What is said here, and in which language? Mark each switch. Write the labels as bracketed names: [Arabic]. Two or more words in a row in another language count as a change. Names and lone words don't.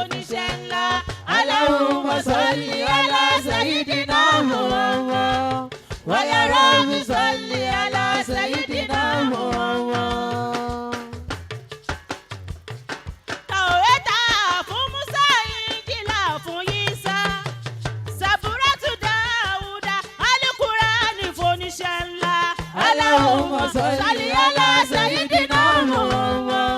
[Yoruba] oníṣẹ́ ńlá. [Arabic] اللهم صل على سيدنا محمد. ويا رب صل على سيدنا محمد. [Yoruba] Tàwẹ́tà fún Musa, Injila fún Isa, Saburatu Dáúdà, Al-Qur'ani fún oníṣẹ́ ńlá. [Arabic] اللهم صل على سيدنا محمد.